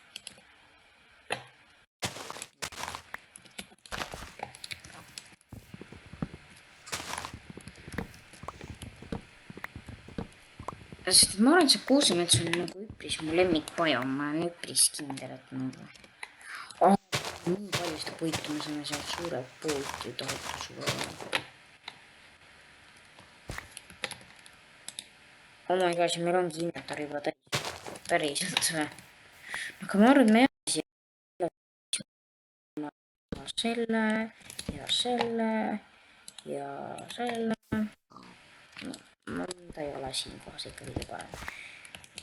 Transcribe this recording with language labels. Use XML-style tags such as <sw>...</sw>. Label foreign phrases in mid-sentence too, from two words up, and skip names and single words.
<et>Sest ma arvan, et see kuusemets on nagu üpris mu lemmikpajam, ma olen üpris kindel, et nagu. Nii palju seda puitu me saame sealt suurelt poolt ju tohutu suure.</et> <en>Oh my gosh,</en> <et>meil ongi inventar juba päriselt või. Aga ma arvan, et me jääme siia. selle ja selle ja selle. No, ta ei ole siin kohas ikka kõige parem.</et>